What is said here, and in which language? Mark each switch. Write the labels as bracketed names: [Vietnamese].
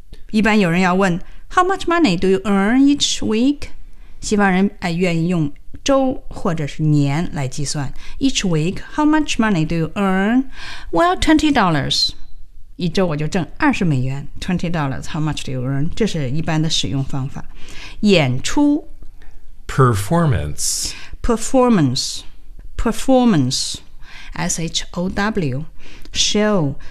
[Chinese] 一般有人要问 [English] How much money do you earn each week? [Chinese] 西方人愿意用周或者是年来计算。 [English] Each week, how much money do you earn? Well, $20. [Chinese] 一周我就挣$20. [English] $20, how much do you earn? [Chinese] 这是一般的使用方法。演出。 [English] Performance. Performance. Performance. S-H-O-W. Show.